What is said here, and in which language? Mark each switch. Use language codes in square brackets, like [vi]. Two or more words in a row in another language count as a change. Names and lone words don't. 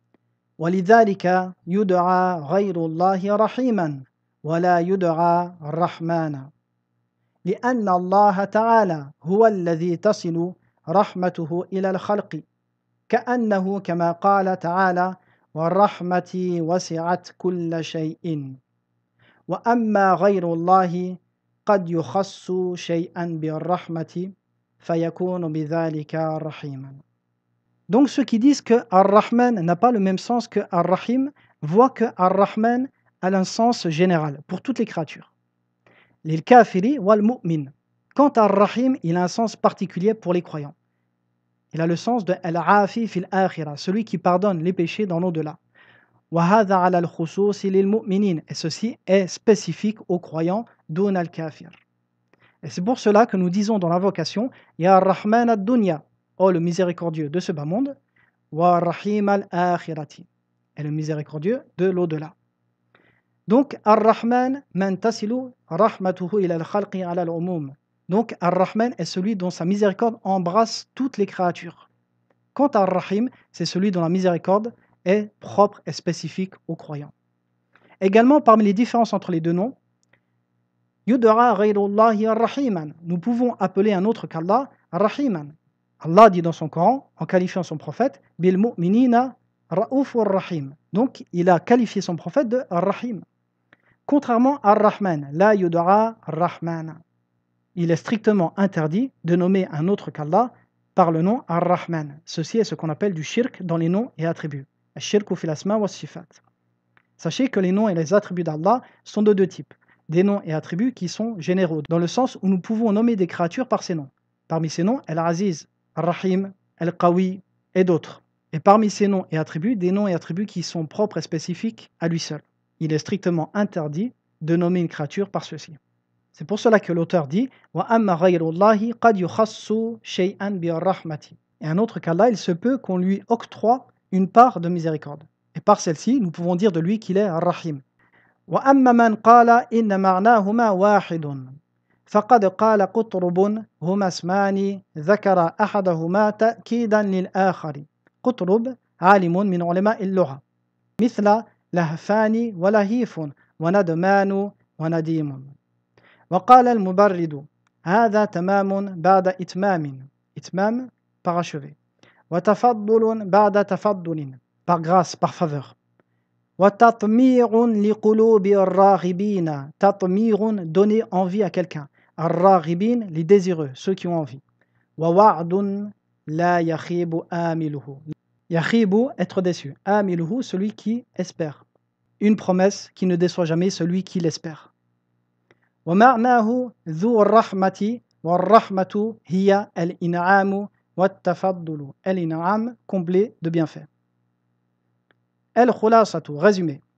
[ar] ولذلك يدعى غير الله رحيما ولا يدعى رحمانا لأن الله تعالى هو الذي تصل رحمته إلى الخلق كأنه كما قال تعالى ورحمتي وسعت كل شيء وأما غير الله قد يخص شيئا بالرحمة فيكون بذلك رحيما. [fr] Donc ceux qui disent que Ar-Rahman n'a pas le même sens que Ar-Rahim voient que Ar-Rahman a un sens général pour toutes les créatures. [ar] Les كافر والمؤمن. [fr] Quant à Ar-Rahim, il a un sens particulier pour les croyants. Il a le sens de [ar] العافي في الآخرة, [fr] celui qui pardonne les péchés dans l'au-delà. [ar] وهذا على الخصوص للمؤمنين, [fr] et ceci est spécifique aux croyants [ar] دون الكافر. [fr] Et c'est pour cela que nous disons dans l'invocation [ar] يا رحمن الدنيا, [fr] oh le miséricordieux de ce bas monde, [ar] ورحيم الآخرة, [fr] et le miséricordieux de l'au-delà. [ar] Donc الرحمن من تصل رحمته إلى الخلق على العموم. [fr] Donc Ar-Rahman est celui dont sa miséricorde embrasse toutes les créatures. Quant à Ar-Rahim, c'est celui dont la miséricorde est propre et spécifique aux croyants. Également, parmi les différences entre les deux noms, [ar] يدعى غير الله رحيما. [fr] Nous pouvons appeler un autre qu'Allah Ar-Rahiman. Allah dit dans son Coran, en qualifiant son prophète, [ar] بالمؤمنين رءوف رحيم. [fr] Donc, il a qualifié son prophète de Ar-Rahim. Contrairement à Ar-Rahman, [ar] لا يدعى رحمانا. [fr] Il est strictement interdit de nommer un autre qu'Allah par le nom Ar-Rahman. Ceci est ce qu'on appelle du shirk dans les noms et attributs. [ar] شرك في الأسماء والصفات. [fr] Sachez que les noms et les attributs d'Allah sont de deux types. Des noms et attributs qui sont généraux, dans le sens où nous pouvons nommer des créatures par ces noms. Parmi ces noms, Al-Aziz, Ar-Rahim, Al-Qawi et d'autres. Et parmi ces noms et attributs, des noms et attributs qui sont propres et spécifiques à lui seul. Il est strictement interdit de nommer une créature par ceci. C'est pour cela que l'auteur dit [ar] وأما غير الله قد يخص شيئا بالرحمة. [fr] Et un autre qu'Allah, il se peut qu'on lui octroie une part de miséricorde. Et par celle-ci, nous pouvons dire de lui qu'il est Ar-Rahim. [ar] وأما من قال إن معناهما واحد. فقد قال قطرب هما اسمان ذكر أحدهما تأكيدا للآخر. قطرب عالم من علماء اللغة مثل لهفان ولهيف وندمان ونديم. وقال المبرد هذا تمام بعد إتمام إتمام parachevé وتفضل بعد تفضل [fr] par grâce par faveur [ar] وتطمير لقلوب الراغبين تطمير [fr] donner envie à quelqu'un [ar] الراغبين [fr] les désireux ceux qui ont envie [ar] ووعد لا يخيب آمله يخيب [fr] être déçu آمله celui qui espère une promesse qui ne déçoit jamais celui qui l'espère [ar] ومعناه ذو الرحمة والرحمة هي الإنعام والتفضل الإنعام [fr] comblé de bienfaits الخلاصة résumé